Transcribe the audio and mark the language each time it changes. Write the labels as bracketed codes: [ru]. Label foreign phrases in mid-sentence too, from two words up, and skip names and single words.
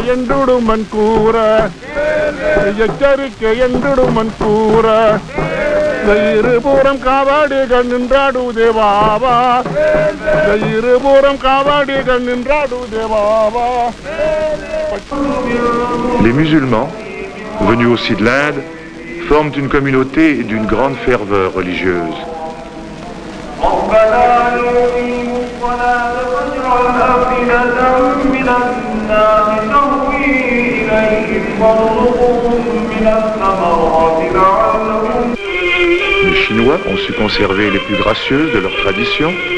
[fr] Réunion. [ta] இருபுறம் காவடிகள் நின்றாடுதே பாபா இருபுறம் காவடிகள் நின்றாடுதே பாபா. [fr] Les musulmans, venus aussi de l'Inde, forment une communauté d'une grande ferveur religieuse. Les Chinois ont su conserver les plus gracieuses de leurs traditions.